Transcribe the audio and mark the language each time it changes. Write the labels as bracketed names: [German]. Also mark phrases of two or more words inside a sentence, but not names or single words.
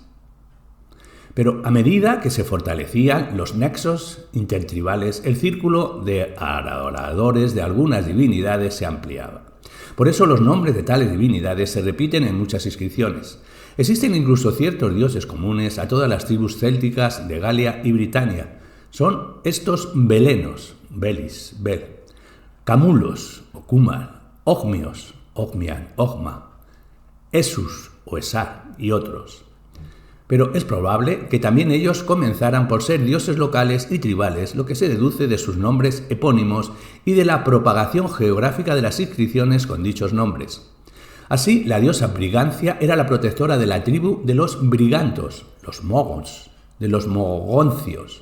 [Spanish] Pero a medida que se fortalecían los nexos intertribales, el círculo de adoradores de algunas divinidades se ampliaba. Por eso los nombres de tales divinidades se repiten en muchas inscripciones. Existen incluso ciertos dioses comunes a todas las tribus célticas de Galia y Britania. Son estos belenos, belis, bel, camulos o kumar, ogmios, ogmian, ogma, esus o esar y otros. Pero es probable que también ellos comenzaran por ser dioses locales y tribales, lo que se deduce de sus nombres epónimos y de la propagación geográfica de las inscripciones con dichos nombres. Así, la diosa Brigancia era la protectora de la tribu de los brigantos, los mogons, de los mogoncios.